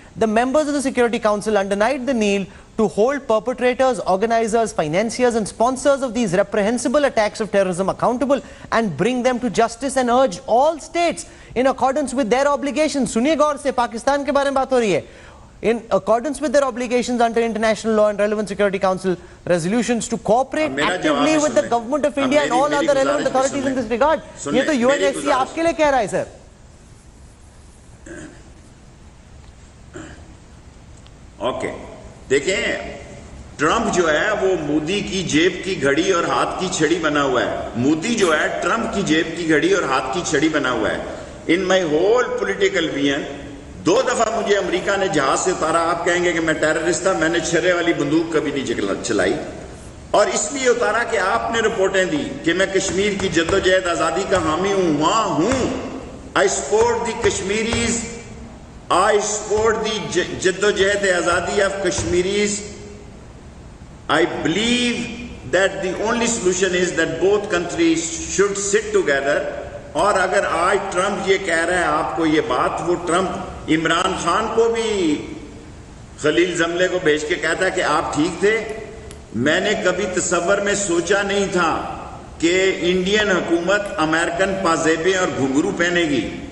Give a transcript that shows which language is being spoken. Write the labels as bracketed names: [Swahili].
[English] The members of the Security Council underlined the need to hold perpetrators, organizers, financiers and sponsors of these reprehensible attacks of terrorism accountable and bring them to justice, and urge all states in accordance with their obligations. [Urdu] Suniye gaur se, Pakistan ke bare mein baat ho rahi hai. [English] In accordance with their obligations under international law and relevant Security Council resolutions to cooperate actively with the government of India and all other relevant authorities in this regard. [Urdu] یہ تو UNSC آپ کے لئے کہہ رہا ہے سر. Okay دیکھیں، Trump جو ہے وہ مودی کی جیب کی گھڑی اور ہاتھ کی چھڑی بنا ہوا ہے. مودی جو ہے ٹرمپ کی جیب کی گھڑی اور ہاتھ کی چھڑی بنا ہوا ہے. ان مائی ہول پولیٹیکل ویژن 2 دفعہ مجھے امریکہ نے جہاز سے اتارا. آپ کہیں گے کہ میں ٹیررسٹ تھا، میں نے چھرے والی بندوق کبھی نہیں چلائی، اور اس لیے اتارا کہ آپ نے رپورٹیں دی کہ میں کشمیر کی جدوجہد آزادی کا حامی ہوں، وہاں ہوں. [English] I support the Kashmiris, I support the [Urdu] جدوجہد آزادی [English] of Kashmiris. I believe that the only solution is that both countries should sit together. [Urdu] اور اگر آج ٹرمپ یہ کہہ رہا ہے آپ کو یہ بات، وہ ٹرمپ عمران خان کو بھی خلیل زملے کو بھیج کے کہتا ہے کہ آپ ٹھیک تھے. میں نے کبھی تصور میں سوچا نہیں تھا کہ انڈین حکومت امریکن پازیبیں اور گھنگرو پہنے گی.